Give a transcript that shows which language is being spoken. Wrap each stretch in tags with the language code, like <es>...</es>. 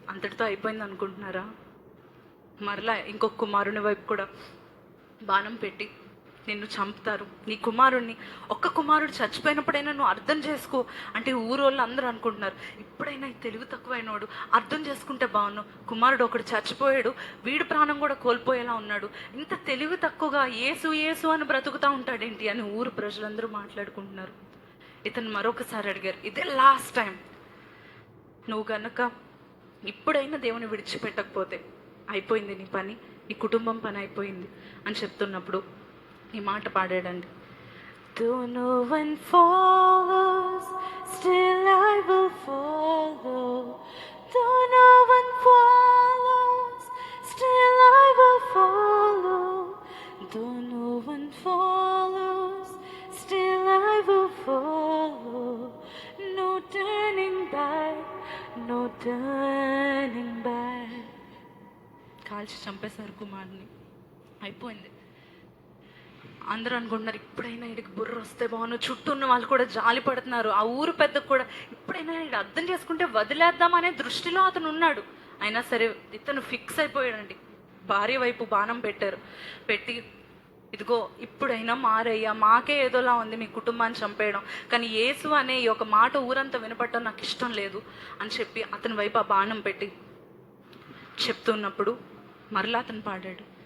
<te>అంతటితో అయిపోయింది అనుకుంటున్నారా? మరలా ఇంకొక కుమారుని వైపు కూడా బాణం పెట్టి నిన్ను చంపుతారు, నీ కుమారుణ్ణి, ఒక్క కుమారుడు చచ్చిపోయినప్పుడైనా నువ్వు అర్థం చేసుకో అంటే ఊరోళ్ళు అందరూ అనుకుంటున్నారు, ఇప్పుడైనా ఈ తెలివి తక్కువైనవాడు అర్థం చేసుకుంటే బాగున్నావు, కుమారుడు ఒకడు చచ్చిపోయాడు, వీడి ప్రాణం కూడా కోల్పోయేలా ఉన్నాడు, ఇంత తెలివి తక్కువగా యేసు అని బ్రతుకుతూ ఉంటాడేంటి అని ఊరు ప్రజలందరూ మాట్లాడుకుంటున్నారు. ఇతను మరొకసారి అడిగారు, ఇదే లాస్ట్ టైం, నువ్వు గనక ఇప్పుడైనా దేవుని విడిచిపెట్టకపోతే అయిపోయింది నీ పని, నీ కుటుంబం పని అయిపోయింది అని చెప్తున్నప్పుడు ఈ మాట పాడాడండి.</te> <en>Though no one follows, still I will follow. Though no one follows, still I will follow. Though no one follows, still I will follow. No turning back, no turning back.</en> <te>కాల్చి చంపేశారు కుమారుని. అయిపోయింది. అందరూ అనుకుంటున్నారు, ఇప్పుడైనా వీడికి బుర్ర వస్తే బాగున్నా. చుట్టూ ఉన్న వాళ్ళు కూడా జాలి పడుతున్నారు. ఆ ఊరు పెద్దకు కూడా ఇప్పుడైనా వీడు అర్థం చేసుకుంటే వదిలేద్దామనే దృష్టిలో అతను ఉన్నాడు. అయినా సరే ఇతను ఫిక్స్ అయిపోయాడండి. భార్య వైపు బాణం పెట్టి ఇదిగో ఇప్పుడైనా మారయ్యా, మాకే ఏదోలా ఉంది మీ కుటుంబాన్ని చంపేయడం, కానీ యేసు అనే ఈ ఒక మాట ఊరంతా వినపడటం నాకు ఇష్టం లేదు అని చెప్పి అతని వైపు ఆ బాణం పెట్టి చెప్తున్నప్పుడు మరలా అతను పాడాడు.</te>